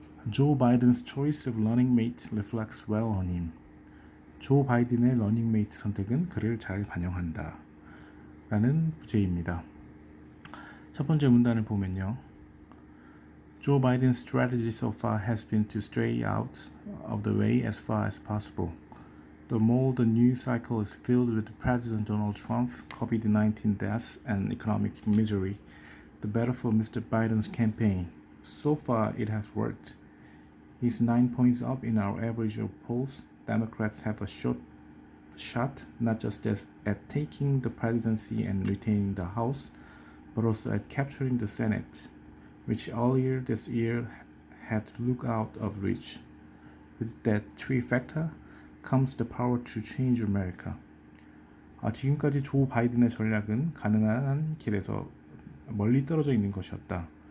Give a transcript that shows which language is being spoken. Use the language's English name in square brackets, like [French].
[English] Joe Biden's choice of running mate reflects well on him. [Korean] 조 바이든의 러닝메이트 선택은 그를 잘 반영한다 라는 부제입니다. 첫 번째 문단을 보면요. [English] Joe Biden's strategy so far has been to stay out of the way as far as possible. The more the news cycle is filled with President Donald Trump's COVID-19 deaths and economic misery, the better for Mr. Biden's campaign. So far, it has worked. He's 9 points up in our average of polls. Democrats have a shot not just at taking the presidency and retaining the House, but also at capturing the Senate, which earlier this year had looked out of reach. With that trifecta comes the power to change America. [Korean] 지금까지 조 바이든의 전략은 가능한 길에서 멀리 떨어져 있는 것이었다.